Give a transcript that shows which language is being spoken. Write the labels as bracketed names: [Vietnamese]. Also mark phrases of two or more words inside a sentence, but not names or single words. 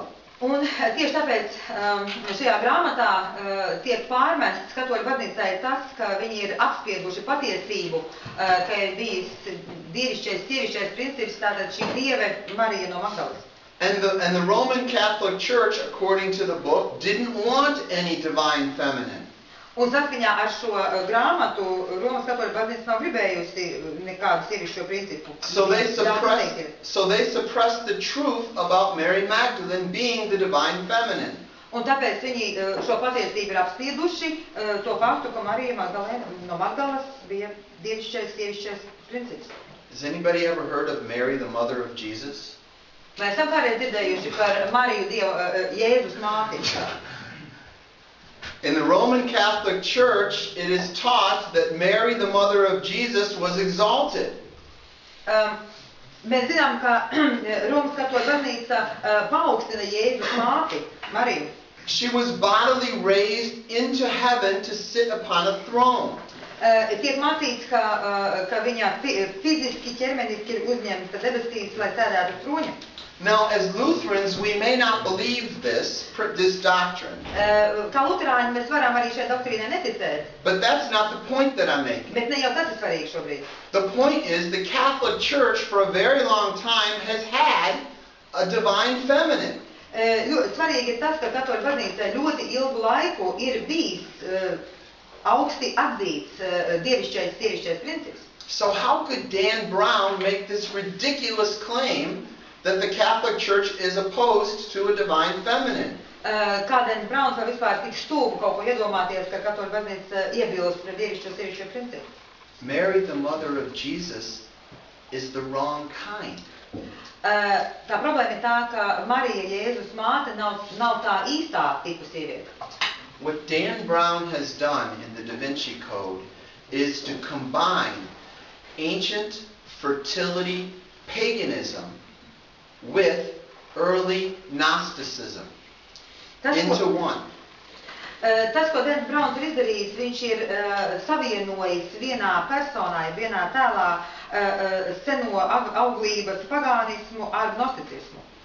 [Latvian] Un tieši tāpēc šajā grāmatā tiek pārmests katoļu baznīcai tas, ka viņi ir apspieduši patiesību, ka ir bijis dievišķais, sievišķais princips, tātad šī dieve Marija no Magdalas. [English] And the Roman Catholic Church, according to the book, didn't want any divine feminine. [Latvian] Un saskaņā ar šo grāmatu Romas katoļu baznīca nav gribējusi nekādu sievišķo principu. [English] So they suppressed the truth about Mary Magdalene being the divine feminine. [Latvian] Un tāpēc viņi šo patiesību ir apspieduši, to faktu, ka Marija Magdalēna no Magdalas bija dievišķais, sievišķais princips. [English] Has anybody ever heard of Mary, the mother of Jesus? [Latvian] Vai esam kādreiz dzirdējuši par Mariju Jēzus māti? [English] In the Roman Catholic Church, it is taught that Mary, the mother of Jesus, was exalted. [Latvian] Mēs zinām, ka Romas katoļu baznīca paaugstina Jēzus māti, Mariju. [English] She was bodily raised into heaven to sit upon a throne. [Latvian] Tiek mācīts, ka viņa fiziski, ķermeniski ir uzņemta debesīs, lai sēdētu troņa. [English] Now, as Lutherans, we may not believe this doctrine. [Latvian] Kā luterāņi mēs varam arī šai doktrīnai neticēt. [English] But that's not the point that I'm making. [Latvian] Bet ne jau tas ir svarīgi šobrīd. [English] The point is the Catholic Church for a very long time has had a divine feminine. [Latvian] Svarīgi ir tas, ka katoļu baznīcai ļoti ilgu laiku ir bijis augsti atzīts dievišķais, sievišķais princips. [English] So how could Dan Brown make this ridiculous claim that the Catholic Church is opposed to a divine feminine? [Latvian] Kādēļ Brauns var vispār tik stulbu kaut ko iedomāties, ka katoļu baznīca iebilst pret dievišķo, sievišķo principu? [English] Mary, the mother of Jesus, is the wrong kind. [Latvian] Tā problēma ir tā, ka Marija, Jēzus māte, nav tā īstā tipa sieviete. [English] What Dan Brown has done in the Da Vinci Code is to combine ancient fertility paganism with early Gnosticism into one. [Latvian] Tas, ko Dens Brauns ir izdarījis, viņš ir savienojis vienā personā, vienā tēlā seno auglības pagānismu ar gnosticismu.